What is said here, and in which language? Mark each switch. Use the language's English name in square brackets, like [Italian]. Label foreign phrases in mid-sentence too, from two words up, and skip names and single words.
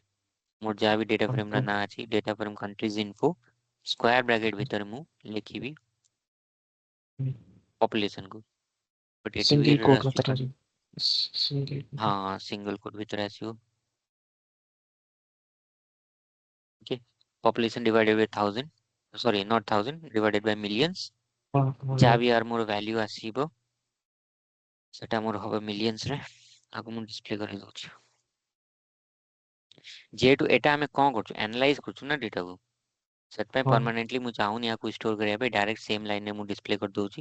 [Odia] ମୋର ଯାହା ବି [English] data frame [Odia] ନାଁ ଅଛି, [English] data frame countries info, square bracket [Odia] ଭିତରେ ମୁଁ ଲେଖିବି ପପୁଲେସନକୁ। ବଟ୍ ଏଠି ବି ସିଙ୍ଗଲ ଏରର କୋଡ୍ ଆସୁଛି ଭିତରେ ସିଙ୍ଗଲ ହଁ, [English] single quote [Odia] ଭିତରେ ଆସିବ। ଓକେ, [English] population divided by 1000, sorry not 1000, divided by millions। [Odia] ହଁ ହଁ ଯାହା ବି ଆର ମୋର ଭ୍ୟାଲ୍ୟୁ ଆସିବ ସେଟା ମୋର ହବ ମିଲିୟନ୍ସରେ। ଆକୁ ମୁଁ ଡିସପ୍ଲେ କରିଦଉଛି। ଯେହେତୁ ଏଟା ଆମେ କ'ଣ କରୁଛୁ, ଆନାଲାଇଜ କରୁଛୁ ନା ଡେଟାକୁ, ସେଥିପାଇଁ ହଁ ପରମାନେଣ୍ଟଲି ମୁଁ ଚାହୁଁନି ଆକୁ ଷ୍ଟୋର କରିବା ପାଇଁ। [English] direct same [Odia] ଲାଇନରେ ମୁଁ ଡିସପ୍ଲେ କରିଦଉଛି,